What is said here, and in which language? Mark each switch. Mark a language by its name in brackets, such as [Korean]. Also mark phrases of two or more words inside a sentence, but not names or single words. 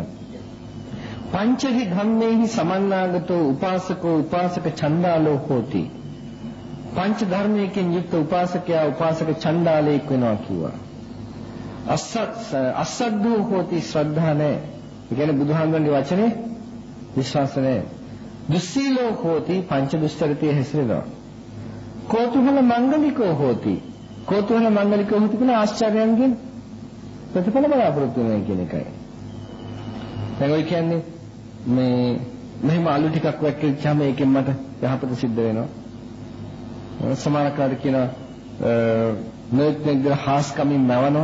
[Pali] පංචහි ධම්මේහි සමන්නාගතෝ උපාසකෝ උපාසක චණ්ඩාලෝ හෝති. [Sinhala] පංච ධර්මයකින් යුක්ත උපාසකයා උපාසක චණ්ඩාලයෙක් වෙනවා කිව්වා. [Pali] අසද්දෝ හෝති [Sinhala] ශ්‍රද්ධා නැහැ. ඒ කියන්නේ බුදුහාමුදුරන්ගේ වචනේ විශ්වාස නැහැ. [Pali] දුස්සීලෝ හෝති [Sinhala] පංච දුස්චරිතයේ හැසිරෙනවා. [Pali] කෝතුහල මංගලිකෝ හෝති. කෝතුහල මංගලිකෝ හෝති [Sinhala] කියන ආශ්චර්යයන්ගෙන් ප්‍රතිඵල බලාපොරොත්තු වෙනවා කියන එකයි. දැන් ඔය කියන්නේ මේ මෙහෙම අලු ටිකක් වැක්කිච්චාම ඒකෙන් මට යහපත සිද්ධ වෙනවා. සමහර කාට කියනවා නෙත් හාස්කමින් මවනවා.